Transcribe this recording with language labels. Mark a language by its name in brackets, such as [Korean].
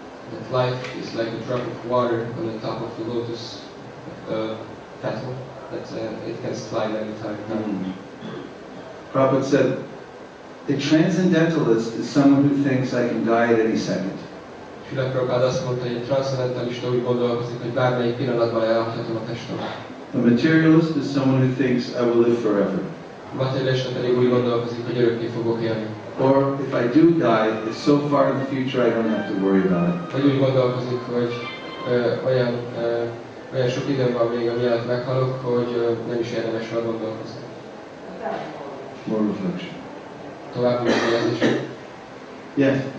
[English] That life is like a drop of water on the top of the lotus petal, that it can slide any time. Prabhupada said, a transcendentalist is someone who thinks I can die at any second. [Hungarian] Srila Prabhupada azt mondta, hogy egy transzendentalista úgy gondolkozik, hogy bármelyik pillanatban elhagyhatom a testemet. [English] A materialist is someone who thinks I will live forever. [Hungarian] A materialista pedig úgy gondolkozik, hogy örökké fogok élni. [English] Or if I do die, it's so far in the future I don't have to worry about it. [Hungarian] Vagy úgy gondolkozik, hogy olyan sok időm van még, amiatt meghalok, hogy nem is érdemes arra gondolkozni. [English] More reflection. [Hungarian] További megjegyzések. [English] Yes.